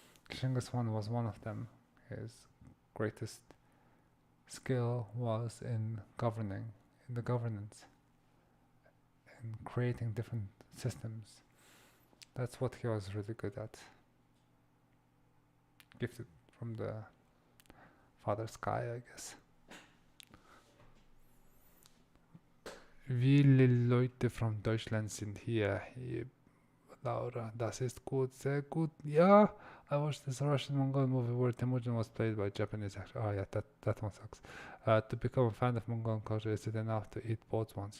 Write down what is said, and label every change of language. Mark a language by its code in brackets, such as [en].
[en] Genghis Khan was one of them. His greatest skill was in governing, in the governance, in creating different systems. That's what he was really good at. Gifted from the Father Sky, I guess. [de] Viele Leute [en] from [de] Deutschland sind hier. Laura, das ist gut, sehr gut. [en] Yeah, I watched this Russian Mongol movie where Temujin was played by Japanese actor. Oh yeah, that one sucks. To become a fan of Mongolian culture, is it enough to eat both once?